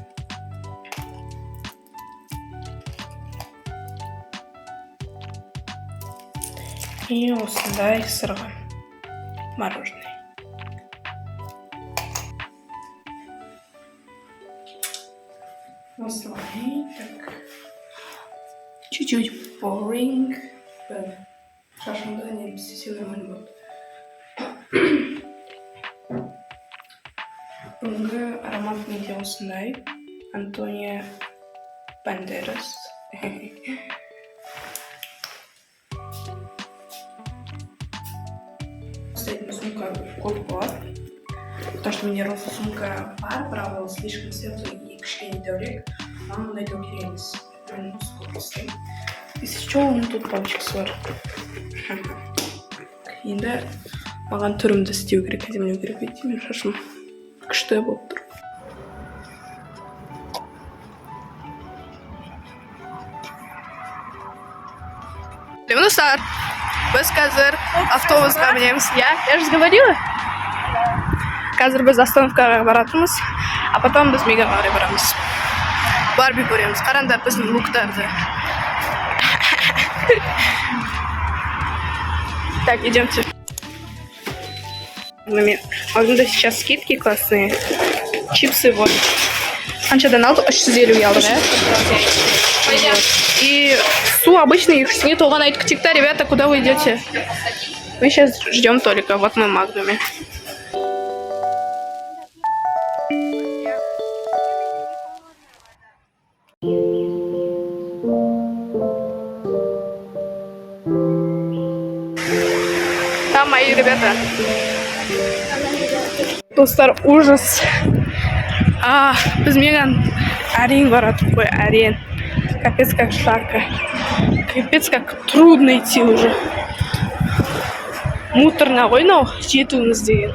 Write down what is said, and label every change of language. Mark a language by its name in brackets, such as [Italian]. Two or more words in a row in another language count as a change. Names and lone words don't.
[Kazakh] И осындай сырға мороженое. Осылай, [Russian] так. Чуть-чуть boring. Шашымда не все нормально будет. [Kazakh] Бүгінгі аромат менде осындай. Антонио Бандерас. Кстати, сумка көп болады. [Russian] Потому что [Kazakh] менде розовый сумка бар, бірақ ол [Russian] слишком светлый и [Kazakh] кішкене дәурек. Маған мұндай дәу керек емес. [Russian] Если что, [Kazakh] оның тут палочкасы бар. Енді маған түрімді істеу керек, әдемілеу керек дейді. Мен шашым күшті болып тұр. Достар, біз қазір автобусқа мінеміз. [Russian] Я же говорила? [Kazakh] Қазір біз остановкаға баратымыз, [Russian] а потом [Kazakh] біз Мегаға қарай барамыз. Барби көреміз. Қараңдар біздің луктарды. [Russian] Так, идемте. Алдында сейчас скидки классные. Чипсы вот. [Kazakh] Қаншадан алды? 350 алды, да? [Russian] И су обычный, их нет. [Kazakh] Оған айтып кетейік, [Russian] ребята, куда вы идете? Мы сейчас ждем Толика. Вот мы в Магнуме. Там мои ребята. [Kazakh] Достар, ужас. Біз Меган әрең баратып қой, әрең. [Russian] Капец как жарко. Капец как трудно идти уже. [Kazakh] Муторно ғой мынау жетуіміз деген.